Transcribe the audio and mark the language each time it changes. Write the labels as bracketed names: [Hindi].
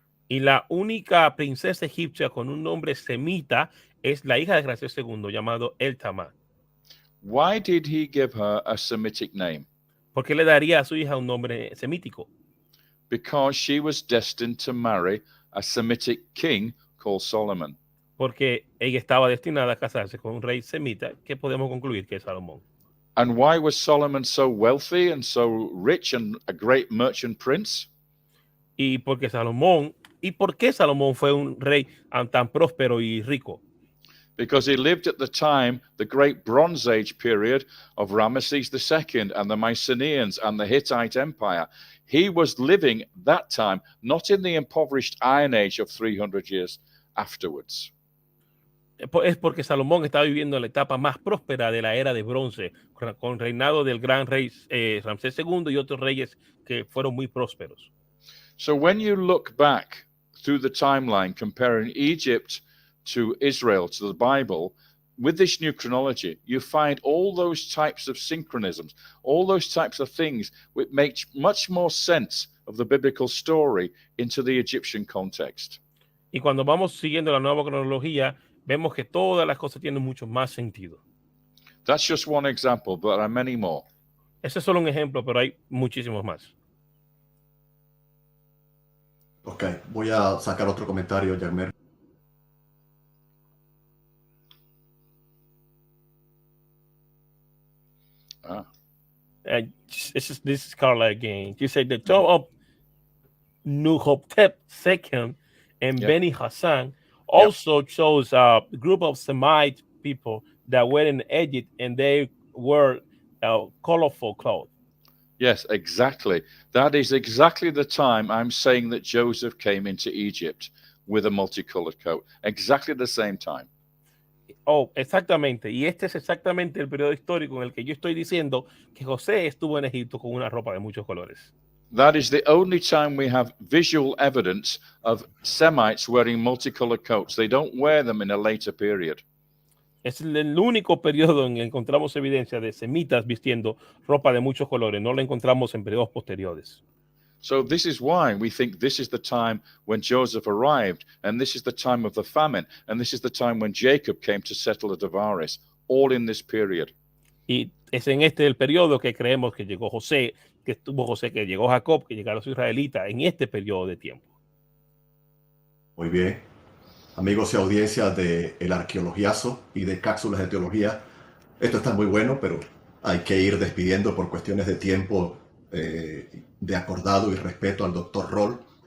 [Spanish] Y la única princesa egipcia con un nombre semita es la hija de Ramsés II, llamado Eltama. [English] Why did he give her a Semitic name? [Spanish] ¿Por qué le daría a su hija un nombre semítico? [English] Because she was destined to marry a Semitic king called Solomon. [Spanish] Porque ella estaba destinada a casarse con un rey semita que podemos concluir que es Salomón. [English] And why was Solomon so wealthy and so rich and a great merchant prince? [Spanish] ¿Y por qué Salomón fue un rey tan próspero y rico? [English] Because he lived at the time, the great Bronze Age period of Ramesses II and the Mycenaeans and the Hittite Empire. He was living that time, not in the impoverished Iron Age of 300 years afterwards. [Spanish] Es porque Salomón estaba viviendo la etapa más próspera de la era de bronce, con reinado del gran rey Ramsés II y otros reyes que fueron muy prósperos. [English] So when you look back through the timeline, comparing Egypt to Israel, to the Bible, with this new chronology, you find all those types of synchronisms, all those types of things which make much more sense of the biblical story into the Egyptian context. [Spanish] Y cuando vamos siguiendo la nueva cronología, vemos que todas las cosas tienen mucho más sentido. [English] That's just one example, but there are many more. [Spanish] Ese es solo un ejemplo, pero hay muchísimos más. Ok, voy a sacar otro comentario, Yagmer. [English] This is Carla again. She said the tomb of Nuhotep II and Yeah. Beni Hassan also shows a group of Semite people that were in Egypt and they wore colorful clothes. Yes, exactly. That is exactly the time I'm saying that Joseph came into Egypt with a multicolored coat. Exactly the same time. [Spanish] Oh, exactamente. Y este es exactamente el periodo histórico en el que yo estoy diciendo que José estuvo en Egipto con una ropa de muchos colores. [English] That is the only time we have visual evidence of Semites wearing multicolored coats. They don't wear them in a later period. [Spanish] Es el único periodo en que encontramos evidencia de semitas vistiendo ropa de muchos colores. No lo encontramos en periodos posteriores. [English] So this is why we think this is the time when Joseph arrived, and this is the time of the famine, and this is the time when Jacob came to settle at Avaris, all in this period. [Spanish] Y es en este el periodo que creemos que llegó José, que estuvo José, que llegó Jacob, que llegaron los israelitas, en este periodo de tiempo. Muy bien. Amigos y audiencia de el ArqueologiAZO y de Cápsulas de Teología, esto está muy bueno, pero hay que ir despidiendo por cuestiones de tiempo, de acordado y respeto al doctor Rohl.